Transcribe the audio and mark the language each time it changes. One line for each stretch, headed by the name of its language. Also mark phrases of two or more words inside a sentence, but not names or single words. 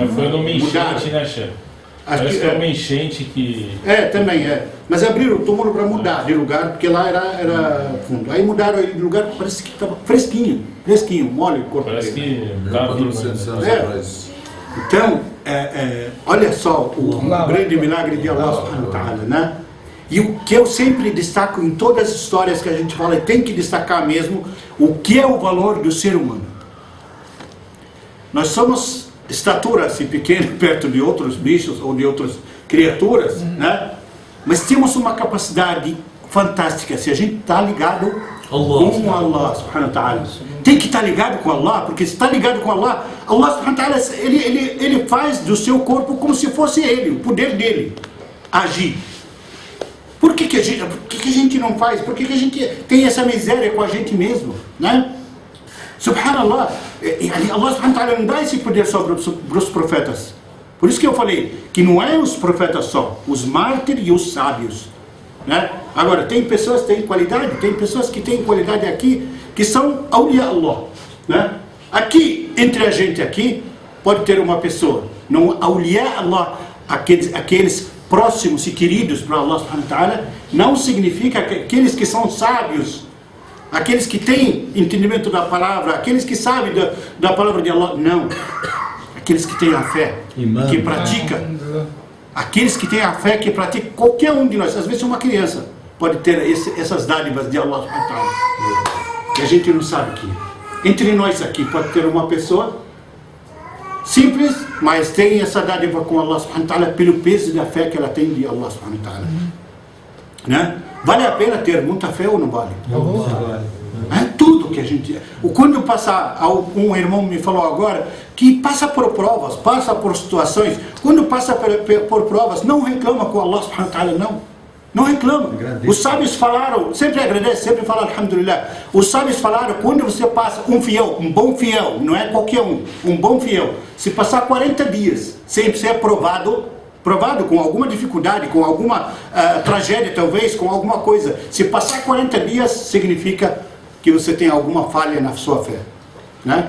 Portuguese: Mas foi numa enchente, né, chefe? Parece que é uma enchente que... Também é. Mas abriram o túmulo para mudar de lugar, porque lá era fundo. Aí mudaram ele de lugar, parece que estava fresquinho, mole o corpo Parece dele. que estava vivo. Então, olha só o grande milagre de
Arabic: الله سبحانه وتعالى,
Portuguese: né? E o que eu sempre destaco em todas as histórias que a gente fala, e tem que destacar mesmo, o que é o valor do ser humano. Nós somos estatura assim pequena perto de outros bichos ou de outras criaturas, né? Mas temos uma capacidade fantástica se a gente está ligado com
Arabic: الله سبحانه وتعالى.
Portuguese: Tem que estar ligado com Allah, porque se está ligado com Allah,
Arabic: الله سبحانه وتعالى
Portuguese: ele faz do seu corpo como se fosse ele, o poder dele agir. Por que a gente não faz? Por que a gente tem essa miséria com a gente mesmo, né? Subhanallah,
Arabic: الله سبحانه وتعالى
Portuguese: não dá esse poder só para os profetas. Por isso que eu falei que não é os profetas só, os mártires e os sábios, né? Agora, tem pessoas que têm qualidade, tem pessoas que têm qualidade aqui, que são
Arabic: أولياء الله,
Portuguese: né? Aqui, entre a gente aqui, pode ter uma pessoa, não
Arabic: أولياء الله,
Portuguese: aqueles próximos e queridos para
Arabic: الله سبحانه وتعالى,
Portuguese: não significa que aqueles que são sábios, aqueles que têm entendimento da palavra, aqueles que sabem da palavra de Allah, não. aqueles que têm a fé, que pratica, aqueles que têm a fé, que pratica, qualquer um de nós, às vezes uma criança pode ter essas dádivas de
Arabic: الله سبحانه وتعالى,
Portuguese: e a gente não sabe que entre nós aqui pode ter uma pessoa simples, mas tem essa dádiva com
Arabic: الله سبحانه وتعالى
Portuguese: pelo peso da fé que ela tem de
Arabic: الله سبحانه وتعالى,
Portuguese: né? Vale a pena ter muita fé ou não vale? É tudo que a gente... Quando passar, um irmão me falou agora que passa por provas, passa por situações, quando passa por provas, não reclama com
Arabic: الله سبحانه وتعالى,
Portuguese: não reclama. Os sábios falaram, sempre agradece, sempre fala alhamdulillah. Os sábios falaram, quando você passa um bom fiel, não é qualquer um bom fiel, se passar 40 dias sem ser provado com alguma dificuldade, com alguma tragédia talvez, com alguma coisa, se passar 40 dias significa que você tem alguma falha na sua fé, né?